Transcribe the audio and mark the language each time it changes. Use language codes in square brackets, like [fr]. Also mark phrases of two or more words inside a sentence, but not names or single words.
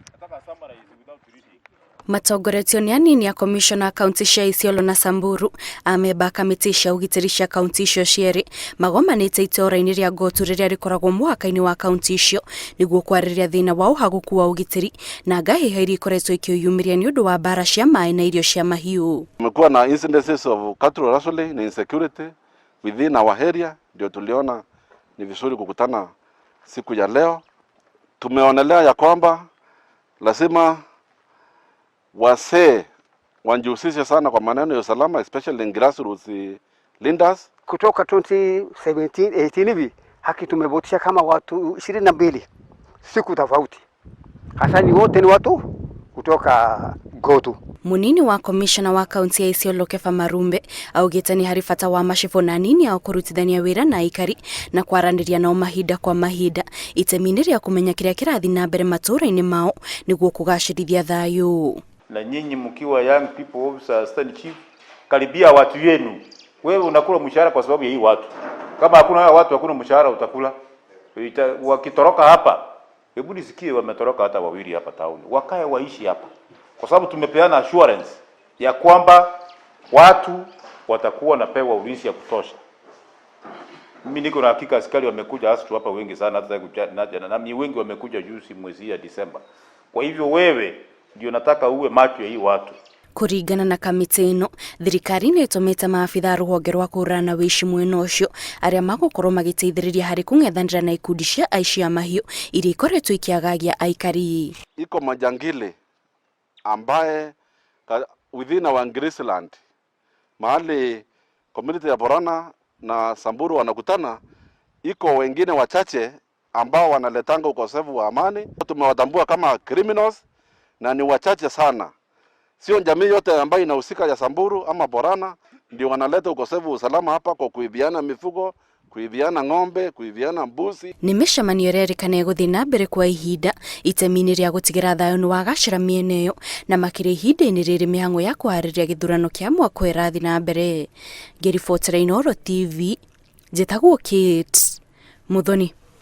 [ki] Matongoretio nĩ anini a komishona a kaunti cia Isiolo na Samburu amemba kamĩtĩ cia ũgitĩri cia kaunti icio cierĩ magomanĩte itũũra-inĩ rĩa Gotu rĩrĩa rĩkoragwo mũhaka-inĩ wa kaunti icio nĩguo kwarĩrĩria thĩna wa ũhaguku wa ũgitĩri na ngahĩha iria ikoretwo ikĩyumĩria nĩ ũndũ wa mbara cia maĩ na irio cia mahiũ. [sw] Kumekuwa na [en] incidences of cattle rustling na insecurity within our area, [sw] ndio tuliona ni vizuri kukutana siku ya leo. Tumeonelea ya kwamba lazima wasee wanjihusishe sana kwa maneno ya usalama, [en] especially in grassroots leaders. [sw] Kutoka 2017-18 hivi haki tumevotisha kama watu 22 siku tofauti. Hasa ni wote ni watu kutoka Gotu. [ki] Munini wa komishona wa kaunti ya Isiolo Marumbe augĩte nĩ harĩ bata wa macibũ na anini ao kũrutithania wĩra na aikari na kwaranĩria nao mahinda kwa mahinda itemi-inĩ rĩa kũmenya kĩrĩa kĩrathiĩ na mbere matũũra-inĩ mao nĩguo kũgacĩrithia thayũ. [sw] Na nyinyi mkiwa [en] young people officer stand chief, [sw] karibia watu yenu. Wewe unakula mshahara kwa sababu ya hii watu. Kama hakuna watu hakuna mshahara utakula. Wakitoroka hapa, hebu nisikie wametoroka hata wawili hapa town. Wakae waishi hapa. Kwa sababu tumepeana assurance ya kwamba watu watakuwa napewa ulinzi ya kutosha. Mimi niko na hakika askari wamekuja asu hapa wengi sana hata na wengi wamekuja juzi mwezi ya Disemba. Kwa hivyo wewe ndio nataka uwe macho ya hii watu. [ki] Kũringana na kamĩtĩ ĩno, thirikari nĩ ĩtũmĩte maabitha rũhonge rwa kũhũrana na wĩici mwena ũcio arĩa magũkorwo magĩteithĩrĩria harĩ kũng'ethanĩra na ikundi cia aici a mahiũ iria ikoretwo ikiagagia aikari. [sw] Iko majangili ambaye [en] within our Graceland [sw] mahali community ya Borana na Samburu wanakutana, iko wengine wachache ambao wanaletanga ukosefu wa amani. Tumewatambua kama criminals na ni wachache sana. Sio jamii yote ambayo inahusika ya Samburu ama Borana ndio wanaleta ukosefu wa usalama hapa kwa kuibiana mifugo, kuibiana ng'ombe, kuibiana mbuzi. [ki] Nĩ mĩcemanio ĩrerĩkana gũthiĩ na mbere kwa ihinda itemi-inĩ rĩa gũtigĩra thayũ nĩ wagacĩra mĩena ĩyo na makĩria ihinda-inĩ rĩrĩ mĩhang'o ya kũharĩrĩria gĩthurano kĩa mwaka ĩrathiĩ na mbere. Ngĩribotera Isiolo TV, njĩtagwo Kate Muthoni.